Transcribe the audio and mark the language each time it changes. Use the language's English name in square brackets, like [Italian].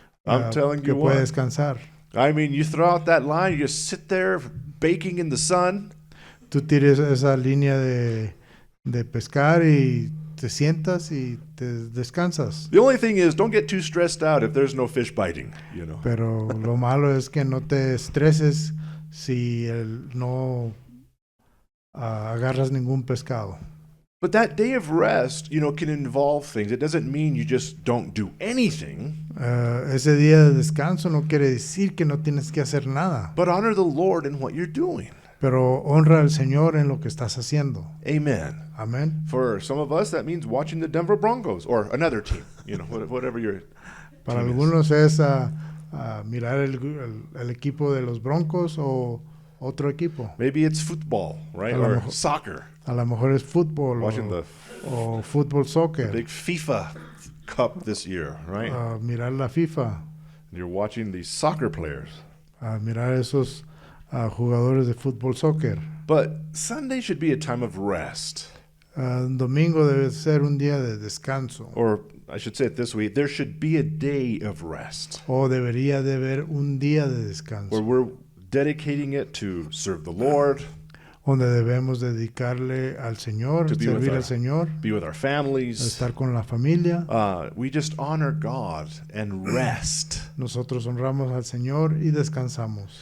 [English] I'm telling [Spanish] que [English] you [Spanish] puede [English] what. [Spanish] descansar. [English] I mean, you throw out that line, you just sit there baking in the sun. [Spanish] Tú tires esa línea de pescar y te sientas y te descansas. [English] The only thing is, don't get too stressed out if there's no fish biting, you know. [Spanish] Pero lo malo es que no te estreses si no agarras ningún pescado. [English] But that day of rest, you know, can involve things. It doesn't mean you just don't do anything, [Spanish] Ese día de descanso no quiere decir que no tienes que hacer nada, [English] but honor the Lord in what you're doing. [Spanish] pero honra al Señor en lo que estás haciendo. [English] Amen. [Spanish] Amén. [English] For some of us, that means watching the Denver Broncos or another team, you know, whatever your [Spanish] Para [English] team is. [Spanish] algunos es mirar el equipo de los Broncos o otro equipo. [English] Maybe it's football, right? [Spanish] A lo [English] Or [Spanish] mejor- [English] soccer. [Spanish] A lo mejor es fútbol [English] Watching [Spanish] o fútbol soccer. [English] big FIFA Cup this year, right? [Spanish] Mirar la FIFA, [English] You're watching these soccer players. [Spanish] mirar esos jugadores de fútbol soccer. [English] But Sunday should be a time of rest. [Spanish] Domingo debe ser un día de descanso. [English] Or I should say it this way, there should be a day of rest [Spanish] O debería de haber un día de [English] where [Spanish] descanso. [English] we're dedicating it to serve the Lord, [Spanish] Donde debemos dedicarle al Señor, [English] To be with [Spanish] servir [English] our- [Spanish] al Señor, [English] be with our families. [Spanish] estar con la familia. [English] We just honor God and rest. [Spanish] Nosotros honramos al Señor y descansamos.